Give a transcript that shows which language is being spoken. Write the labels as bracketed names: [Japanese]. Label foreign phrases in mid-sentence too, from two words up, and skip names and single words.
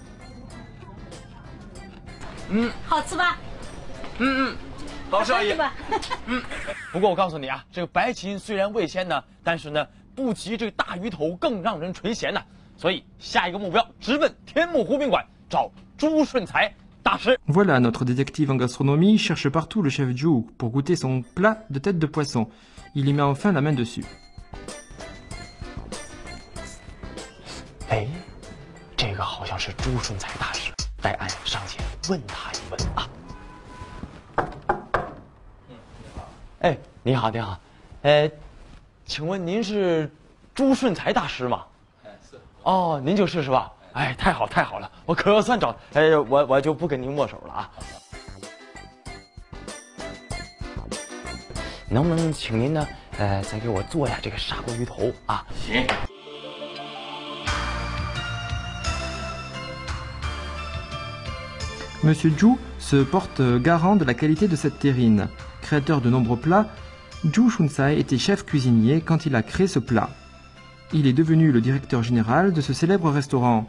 [Chinese] 好吃吧？好吃阿姨是。吧？不过我告诉你啊，这个白芹虽然味鲜呢，但是呢不及这个大鱼头更让人垂涎呢。所以下一个目标直奔天目湖宾馆找朱顺才大师。 [French] Voilà, notre détective en gastronomie cherche partout le chef Zhu pour goûter son plat de tête de poisson. Il y met enfin la main dessus. [Chinese] 哎，这个好像是朱顺才大师，待俺上前问他一问啊。哎，你好，你好，请问您是朱顺才大师吗？是。哦，您就是是吧？哎，太好太好了，我可算找，我就不跟您握手了啊。能不能请您呢？再给我做呀这个砂锅鱼头啊？行。 [French] Monsieur Zhu se porte garant de la qualité de cette terrine. Créateur de nombreux plats, Zhu Shunsai était chef cuisinier quand il a créé ce plat. Il est devenu le directeur général de ce célèbre restaurant.